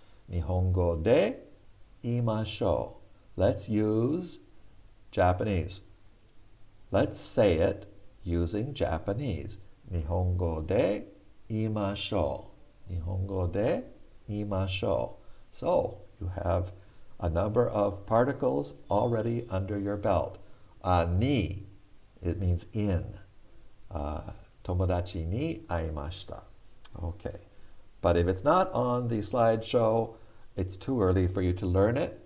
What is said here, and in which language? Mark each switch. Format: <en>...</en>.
<ja>日本語で言いましょう.</ja> <en>Let's use Japanese. Let's say it using Japanese.</en> <ja>日本語で言いましょう。日本語で言いましょう。</ja> <en>So, you have a number of particles already under your belt. Ni, it means in.</en> <ja>友達に会いました.</ja> <en>Okay. But if it's not on the slideshow, it's too early for you to learn it.</en>